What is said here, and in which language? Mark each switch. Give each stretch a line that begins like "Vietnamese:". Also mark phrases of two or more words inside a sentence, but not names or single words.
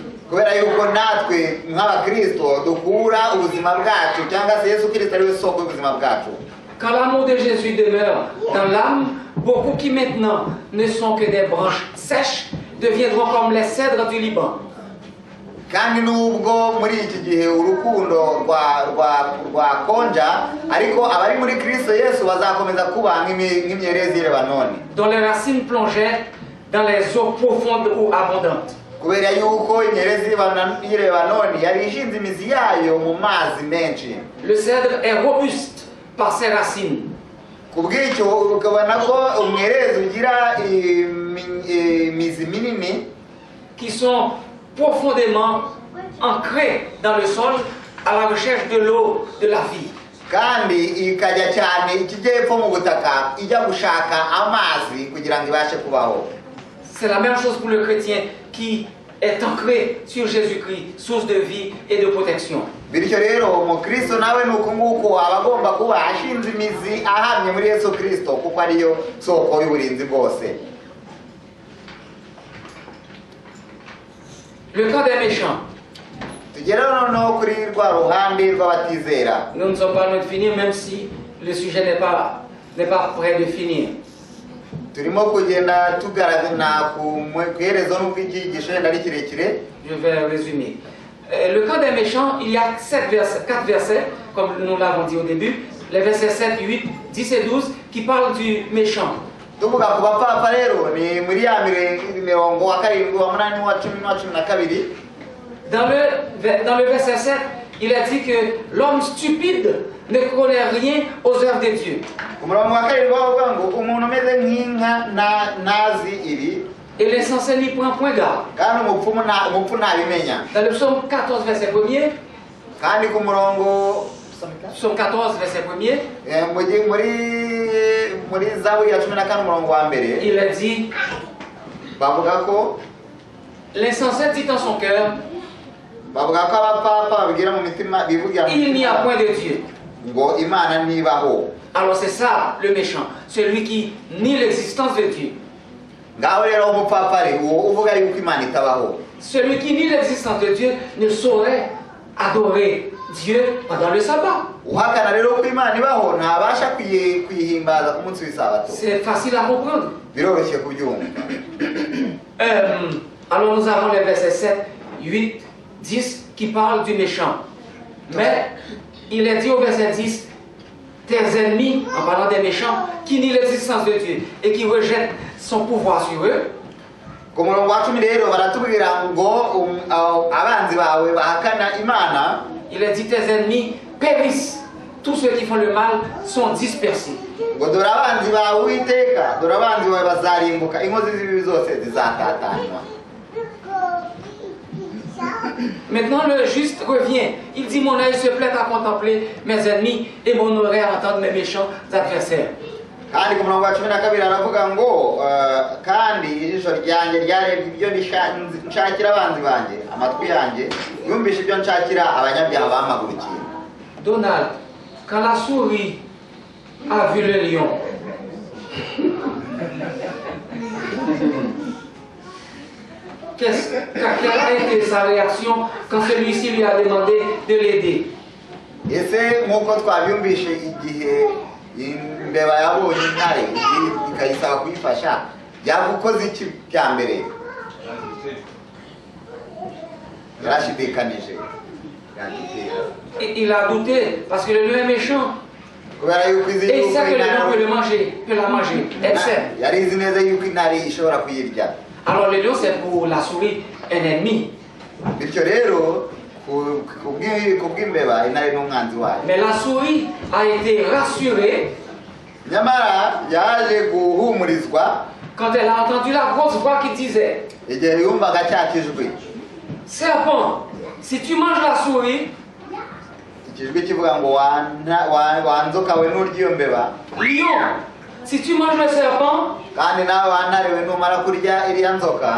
Kinyarwanda: Kubera yuko natwe nk'abakristo dukura ubuzima bwacu cyangwa se Yesu Kristo ari we soko y'ubuzima bwacu.
French: Quand l'amour de Jésus demeure dans l'âme, beaucoup qui maintenant ne sont que des branches sèches deviendront comme les cèdres du Liban.
Kinyarwanda: Kandi nubwo muri iki gihe urukundo rwakonja, ariko abari muri Kristo Yesu bazakomeza kuba nk'imyerezi y'i Lebanoni,
French: dont les racines plongeaient dans les eaux profondes ou abondantes.
Kinyarwanda: kubera yuko imyerezi y'i Lebanoni yari ishinze imizi yayo mu mazi menshi.
French: Le cèdre est robuste par ses racines.
Kinyarwanda: Kubw'icyo ukabona ko umwerezi ugira imizi minini
French: qui sont profondément ancrés dans le sol à la recherche de l'eau de la vie.
Kinyarwanda: kandi ikajya cyane ikijyepfo mu butaka ijya gushaka amazi kugira ngo ibashe kubaho.
French: C'est la même chose pour le chrétien qui est ancré sur Jésus-Christ, source de vie et de protection.
Kinyarwanda: Bityo rero umukristo nawe nuko nguko aba agomba kuba ashinze imizi ahamye muri Yesu Kristo, kuko ariyo soko y'uburinzi bwose.
French: Le cas des méchants.
Kinyarwanda: Tugera noneho kuri rwa ruhande rw'abatizera.
French: Nous ne sommes pas loin de finir, même si le sujet n'est pas prêt de finir.
Kinyarwanda: Turimo kugenda tugaragana ku iherezo n'ubwo iki gisho yenda ari kirekire.
French: Je vais résumer. le camp des méchants, il y a 4 versets, comme nous l'avons dit au début, les versets 7, 8, 10 et 12, qui parlent du méchant.
Kinyarwanda: tuvuga ku bapfapfa rero ni muri ya mirongo wa karindwi wa munani wa cumi n'uwa cumi na kabiri.
French: Dans le verset 7, il a dit que l'homme stupide ne connaît rien aux œuvres de Dieu.
Kinyarwanda: ku murongo wa karindwi bavuga ngo umuntu umeze nk'inka ntazi ibi,
French: Et l'insensé n'y prend point garde.
Kinyarwanda: kandi umupfu ntabimenya.
French: Dans le psaume 14, verset 1er,
Kinyarwanda: kandi ku murongo
French: psaume 14, verset 1er,
Kinyarwanda: muri zaburi ya 14 umurongo wa mbere
French: il a dit,
Kinyarwanda: bavuga ko
French: l'insensé dit en son cœur,
Kinyarwanda: bavuga ko abapfapfa babigira mu mitima bivugira mu
French: il n'y a
Kinyarwanda: mitima
French: point de Dieu.
Kinyarwanda: ngo imana ntibaho.
French: Alors c'est ça le méchant, celui qui nie l'existence de Dieu.
Kinyarwanda: ngaho rero umupfapfa ari uwo uvuga yuko imana itabaho.
French: Celui qui nie l'existence de Dieu ne saurait adorer Dieu pendant le sabbat.
Kinyarwanda: uhakana rero ko imana ibaho ntabasha kwihimbaza ku munsi w'isabato.
French: C'est facile à comprendre.
Kinyarwanda: biroroshye kubyumva.
French: Alors nous avons les versets 7, 8, 10 qui parlent du méchant. Mais il est dit au verset 10, tes ennemis, en parlant des méchants, qui nient l'existence de Dieu et qui rejettent son pouvoir sur eux,
Kinyarwanda: ku murongo wa 10 rero baratubwira ngo abanzi bawe bahakana imana,
French: il est dit tes ennemis périssent. Tous ceux qui font le mal sont dispersés.
Kinyarwanda: ngo dore abanzi bawe Uwiteka, dore abanzi bawe bazarimbuka, inkozi z'ibibi zose zizatatanywa.
French: Maintenant le juste revient. Il dit mon œil se plaît à contempler mes ennemis et mon oreille à entendre mes méchants adversaires.
Kinyarwanda: kandi ku murongo wa 12 aravuga ngo kandi ijisho ryanjye ryarebye ibyo nshakira abanzi banjye, amatwi yanjye yumvishe ibyo nshakira abanyabyaha bamagurukiye.
French: Donald, quand la souris a vu le lion, quelle a été sa réaction quand celui-ci lui a demandé de l'aider?
Kinyarwanda: ese nk'uko twabyumvishe igihe imbeba yabonye intare ikayisaba kuyifasha, yagukoze iki bya mbere? yarashidikanije.
French: Il a douté parce que le lion est méchant.
Kinyarwanda: kubera yuko izi
French: Et il sait que le
Kinyarwanda: yuko
French: lion peut la manger. Elle sait.
Kinyarwanda: yari izi neza yuko intare ishobora kuyirya.
French: Alors le lion c'est pour la souris un ennemi.
Kinyarwanda: bityo rero kubw'imbeba intare n'umwanzi wayo.
French: Mais la souris a été rassurée
Kinyarwanda: nyamara yaje guhumurizwa
French: quand elle a entendu la grosse voix qui disait,
Kinyarwanda: igihe yumvaga cya kijwi.
French: serpent, si tu manges la souris,
Kinyarwanda: ikijwi kivuga ngo wanzoka we n'urya iyo mbeba,
French: lion, si tu manges le serpent,
Kinyarwanda: kandi nawe wantare we numara kurya iriya nzoka,